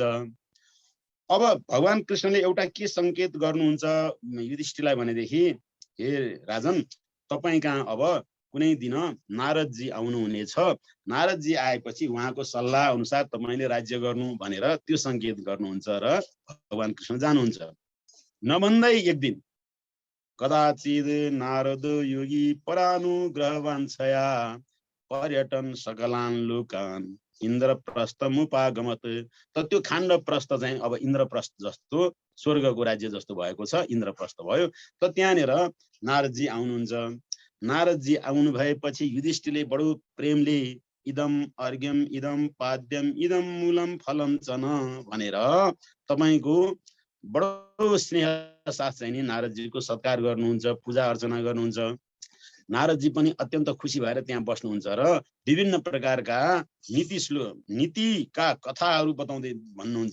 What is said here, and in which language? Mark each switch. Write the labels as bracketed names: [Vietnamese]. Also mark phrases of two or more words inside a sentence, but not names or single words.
[Nepali] अब भगवान कृष्णले एउटा के सङ्केत गर्नुहुन्छ युधिष्ठिरलाई भनेदेखि, हे राजन, तपाईँ कहाँ अब कुनै दिन नारदजी आउनुहुनेछ। नारदजी आएपछि उहाँको सल्लाह अनुसार तपाईँले राज्य गर्नु भनेर त्यो सङ्केत गर्नुहुन्छ र भगवान कृष्ण जानुहुन्छ। नभन्दै एक दिन [Sanskrit] कदाचित नारद योगी परानुग्रहवाञ्छया पर्यटन सकलान लोकान इन्द्रप्रस्थमुपागमत। [Nepali] त त्यो खाण्डप्रस्थ चाहिँ अब इन्द्रप्रस्थ जस्तो स्वर्गको राज्य जस्तो भएको छ, इन्द्रप्रस्थ भयो। त त्यहाँनिर नारदजी आउनुहुन्छ। नारदजी आउनु भएपछि युधिष्ठिरले बडो प्रेमले [Sanskrit] इदम अर्घ्यम इदम पाद्यम इदम मूलम फलम च [Nepali] न भनेर तपाईँको बडो स्नेह साथ चाहिँ नि नारदजीको सत्कार गर्नुहुन्छ, पूजा अर्चना गर्नुहुन्छ। नारदजी पनि अत्यन्त खुसी भएर त्यहाँ बस्नुहुन्छ र विभिन्न प्रकारका नीतिका कथाहरू बताउँदै भन्नुहुन्छ।